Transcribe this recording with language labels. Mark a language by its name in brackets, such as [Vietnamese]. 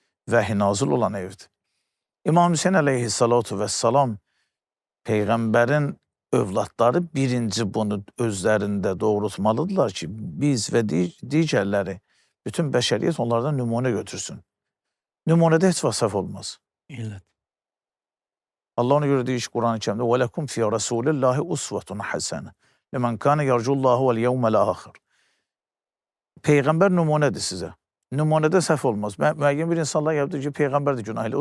[Azerbaijani] Vəhi nazil olan evdir. İmam Hüseyin əleyhissalatu vəssalam Peyğəmbərin övladları birinci bunu özlərində doğrultmalıdırlar ki, biz və digərləri, bütün bəşəriyyət onlardan nümunə götürsün. Nümunədə heç vaxt səhv olmaz. İllət. Allah ona görə deyir ki, Quran-ı Kərimdə [Arabic] وَلَكُمْ فِي رَسُولِ اللّٰهِ أُسْوَةٌ حَسَنَةٌ لِمَنْ كَانَ يَرْجُ اللّٰهُ وَالْيَوْمَ الْآخِرِ. [Azerbaijani] Peyğəmbər nümunədir sizə. Nümunədə səhv olmaz. Müəyyən bir insanlar yapdı ki, Peyğəmbər də günah eləyir.